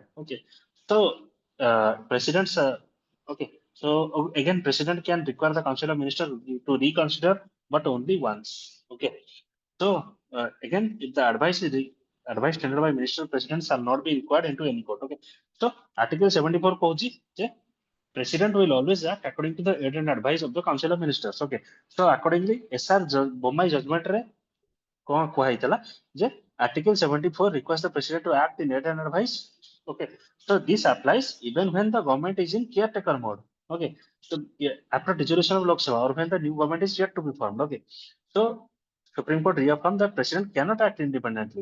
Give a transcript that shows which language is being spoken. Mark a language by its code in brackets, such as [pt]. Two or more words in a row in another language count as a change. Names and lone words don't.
[en] Okay, so presidents. Okay, so again, president can require the council of ministers to reconsider, but only once. Okay, so again, if the advice tendered by minister, president shall not be required into any court. Okay, so Article 74 [or] କହୁଛି ଯେ [en] president will always act according to the aid and advice of the council of ministers. Okay, so accordingly SR Bombay judgment [or] ରେ କଉଣ କୁହା ହେଇଥିଲା ଯେ [en] Article 74 requires the president to act in aid and advice. Okay, so this applies even when the government is in caretaker mode. Okay, so after dissolution of Lok Sabha or when the new government is yet to be formed. Okay, so Supreme Court reaffirmed that president cannot act independently.